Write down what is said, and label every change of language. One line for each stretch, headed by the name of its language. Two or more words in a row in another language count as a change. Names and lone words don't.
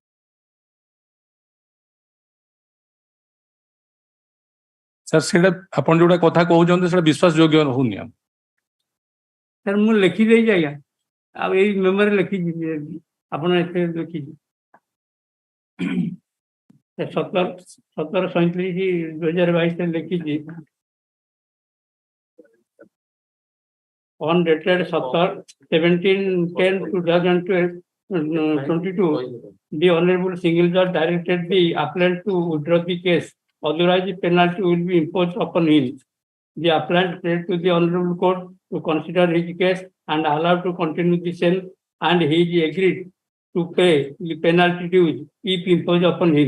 Odia: ସାର୍ ସେଇଟା ଆପଣ ଯୋଉଟା କଥା କହୁଛନ୍ତି ସେଟା ବିଶ୍ୱାସ ଯୋଗ୍ୟ ହଉନି। ସାର୍ ମୁଁ ଲେଖିଦେଇଛି ଆଜ୍ଞା, ଆଉ ଏଇ ମେମୋରେ ଲେଖିଛି, ଆପଣ ଏତେ ଲେଖିଛି 17/37/2022 ଲେଖିଛି।
English: On dated 17/10/2022, the Honorable Single Judge directed the appellant to withdraw the case. Otherwise, the penalty will be imposed upon him. The appellant prayed to the Honorable Court to consider his case and allow to continue the same, and he agreed to pay the penalty dues if imposed upon him.